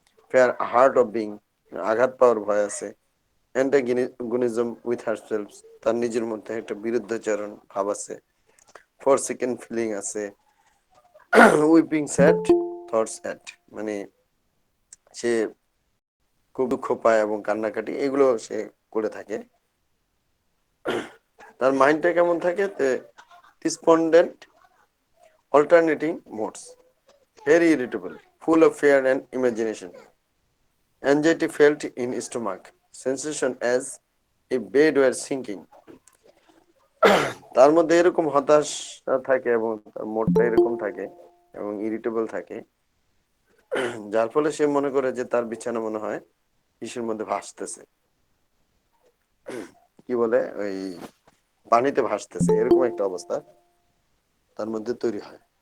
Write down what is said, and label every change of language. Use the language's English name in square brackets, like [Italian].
[English] fear hurt of being, [Bangla] আঘাত পাওয়ার ভয় আছে। [English] antagonism with herself, [Bangla] তার নিজের মধ্যে একটা বিরুদ্ধাচরণ ভাব আছে। [English] forsaken feeling [Bangla] আছে। [English] weeping sad thoughts at, [Bangla] মানে সে খুব দুঃখ পায় এবং কান্নাকাটি এগুলো সে করে থাকে। তার মাইন্ডটা কেমন থাকে? [English] Despondent, alternating modes, very irritable, full of fear and imagination. Anxiety felt in stomach, sensation as if bed were sinking. [Bangla] তার মধ্যে এরকম হতাশা থাকে এবং তার মোডটা এরকম থাকে এবং ইরিটেবল থাকে, যার ফলে সে মনে করে যে তার বিছানা মনে হয় ইসের মধ্যে ভাসতেছে, কি বলে ওই পানিতে ভাসতেছে, এরকম একটা অবস্থা তার মধ্যে তৈরি হয়।